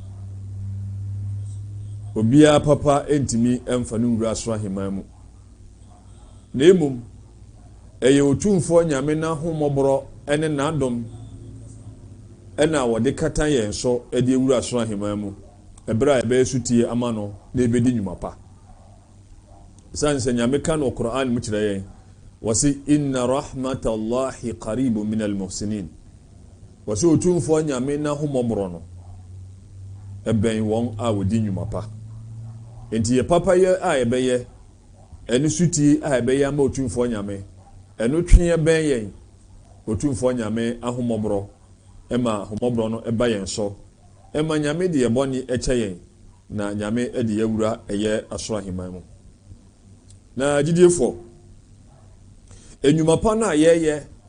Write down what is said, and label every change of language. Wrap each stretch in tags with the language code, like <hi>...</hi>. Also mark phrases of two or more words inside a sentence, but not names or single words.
<ak>obiara papa ɛntumi ɛmfa no wura asoro ahemman mu na emom ɛyɛ otumfoɔ nyame na homɔborɔ ɛne n'adom ɛna wɔde kata yɛn so ɛde wura asoro ahemman mu ɛberɛ a ɛbɛyɛ sutie ama no na ɛbɛdi nnwuma pa san sɛ nyame ka no Qur'an mu kyerɛ yɛn wɔsi inna</ak> <ar>رحمت الله قريب من المحسنين</ar> <ak>wɔsi otumfoɔ nyame na homɔborɔ no ɛbɛn wɔn a wɔdi nnwuma pa enti yɛ papa yɛ a yɛbɛyɛ ɛne sutie a yɛbɛyɛ ama otumfoɔ nyame ɛno twe bɛn yɛn otumfoɔ nyame ahomɔborɔ ɛma homɔborɔ no ɛba yɛn so ɛma nyame de yɛbɔne ɛkyɛ yɛn na nyame ɛde yɛwura ɛyɛ asoro ahemman mu na gyidiefo ennwuma pa no a yɛyɛ</ak>